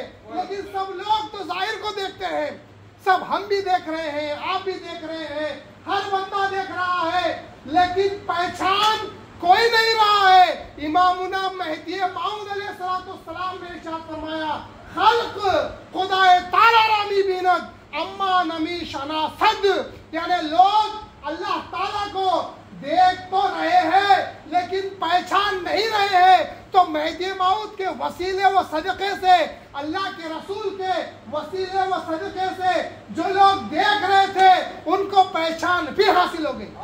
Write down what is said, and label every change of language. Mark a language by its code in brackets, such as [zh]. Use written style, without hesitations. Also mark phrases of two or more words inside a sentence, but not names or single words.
[ur] لیکن سب لوگ تو ظاہر کو دیکھتے ہیں، سب ہم بھی دیکھ رہے ہیں، آپ بھی دیکھ رہے ہیں، ہر بندہ دیکھ رہا ہے، لیکن پہچان کوئی نہیں رہا ہے. امامنا مہدی موعود علیہ السلام نے ارشاد فرمایا [fa] خلق خدائے تعالی رامی بیند اما نمی شناسد، [ur] یعنی لوگ اللہ تعالیٰ کو دیکھ تو رہے ہیں لیکن پہچان نہیں رہے ہیں. تو مہدی موعود کے وسیلے و صدقے سے، اللہ کے رسول کے وسیلے و صدقے سے جو لوگ دیکھ رہے تھے ان کو پہچان بھی حاصل ہو گئی.